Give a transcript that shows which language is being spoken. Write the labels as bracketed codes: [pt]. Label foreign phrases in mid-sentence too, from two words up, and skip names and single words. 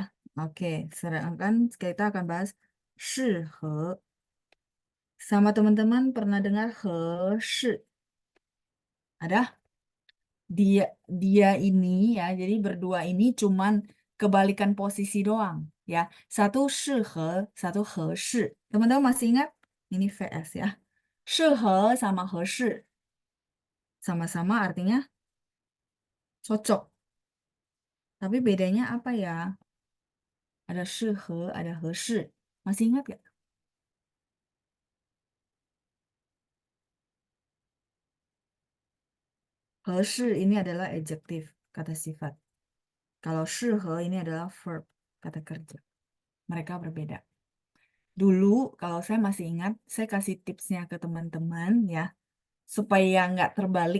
[id] Oke, sedangkan kita akan bahas 适合. Sama teman-teman pernah dengar 合适? Ada? Dia ini ya, jadi berdua ini cuman kebalikan posisi doang ya. Satu 适合, satu 合适. Teman-teman masih ingat? Ini VS ya. 适合 sama 合适 sama-sama artinya cocok. Tapi bedanya apa ya? Ada 适合, ada 合适. Masih ingat gak? 合适 ini adalah adjektif, kata sifat. Kalau 适合 ini adalah verb, kata kerja. Mereka berbeda. Dulu kalau saya masih ingat, saya kasih tipsnya ke teman-teman ya, supaya nggak terbalik.